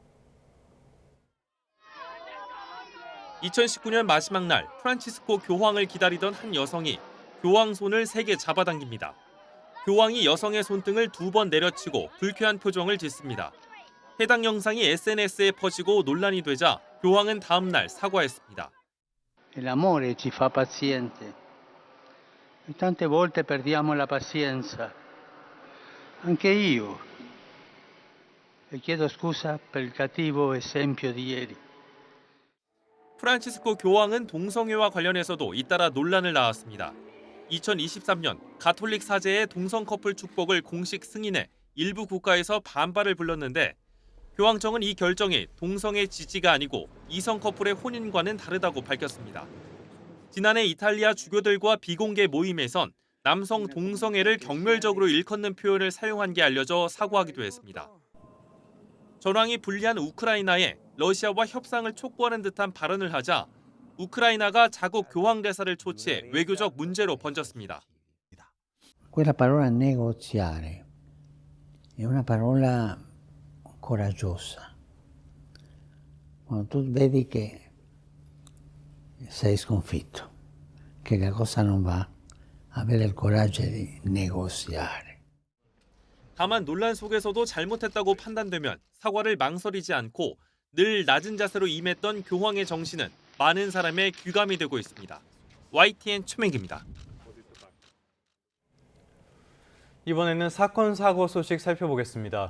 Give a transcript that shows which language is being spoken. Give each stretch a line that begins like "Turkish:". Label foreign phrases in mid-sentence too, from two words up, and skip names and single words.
Korean: 2019년 마지막 날 프란치스코 교황을 기다리던 한 여성이 교황 손을 세게 잡아당깁니다. 교황이 여성의 손등을 2번 내려치고 불쾌한 표정을 짓습니다. 해당 영상이 SNS에 퍼지고 논란이 되자 교황은 다음 날 사과했습니다.
Italian: L'amore ci fa paziente. Tante volte perdiamo la pazienza. Anche io. E chiedo scusa per il cattivo esempio di ieri.
Korean: 프란치스코 교황은 동성애와 관련해서도 잇따라 논란을 낳았습니다. 2023년 가톨릭 사제의 동성 커플 축복을 공식 승인해 일부 국가에서 반발을 불렀는데 교황청은 이 결정이 동성의 지지가 아니고 이성 커플의 혼인과는 다르다고 밝혔습니다. 지난해 이탈리아 주교들과 비공개 모임에선 남성 동성애를 경멸적으로 일컫는 표현을 사용한 게 알려져 사과하기도 했습니다. 전황이 불리한 우크라이나에 러시아와 협상을 촉구하는 듯한 발언을 하자 우크라이나가 자국 교황 대사를 초치해 외교적 문제로 번졌습니다.
Italian: Quella parola negoziare è una parola coraggiosa. Quando tu vedi che sei sconfitto, che la cosa non va, avere il coraggio di negoziare.
Korean: 다만 논란 속에서도 잘못했다고 판단되면 사과를 망설이지 않고 늘 낮은 자세로 임했던 교황의 정신은 많은 사람의 귀감이 되고 있습니다. YTN 최민기입니다. 이번에는 사건 사고 소식 살펴보겠습니다.